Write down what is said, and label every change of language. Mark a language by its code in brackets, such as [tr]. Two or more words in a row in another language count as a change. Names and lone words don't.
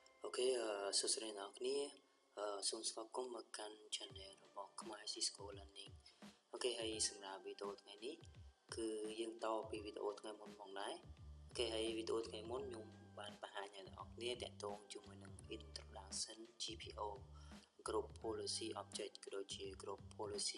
[en] Okay, so today now [km] គ្នាសូមស្វាគមន៍មកកាន់ channel របស់ ខ្មែរ Cisco Learning អូខេហើយសម្រាប់វីដេអូថ្ងៃនេះគឺយើងតពីវីដេអូថ្ងៃមុនផងដែរអូខេហើយវីដេអូថ្ងៃមុនខ្ញុំបានបង្ហាញឲ្យអ្នកនរគ្នាតាក់ទងជាមួយនឹង [en] Introduction GPO Group Policy Object [km] ក៏ដូចជា [en] Group Policy